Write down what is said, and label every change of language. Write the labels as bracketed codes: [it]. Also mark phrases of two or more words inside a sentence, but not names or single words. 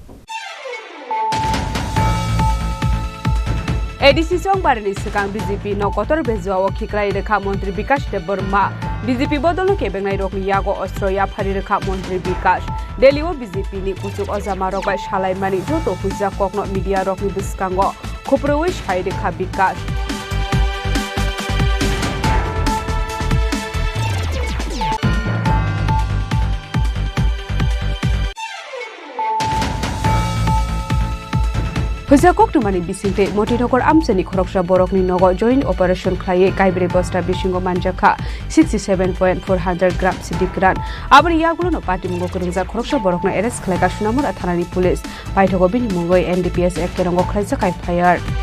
[trp] এডিসি সংবারনি সিকাং বিজেপি নকতর বেজুয়াও খিক্রাই রেখা মন্ত্রী বিকাশ দেববর্মা বিজেপি বদলকে কেবেংনাই রকনি ইয়াগো অস্ত্রয়া ফারি রেখা মন্ত্রী বিকাশ দিল্লিও বিজেপি নি কুচুক অজামা রগাই সালাইমানি যত হুজা ককন মিডিয়া রকনি বিস্কাঙ্গ খোপ্রওই সাই রেখা বিকাশ Huja koktumani bisingte motinokor amchani khoroksa borokni nogo [en] joint operation [trp] khlaiye kaibre bosta bisingo manjakha 67.400 gram sidikran abani yagulo no party mungo kurungja khoroksa borokno arrest khlaika sunamura thanani police paithogo bini mungoi NDPS ekkerongo khlaisa kai fire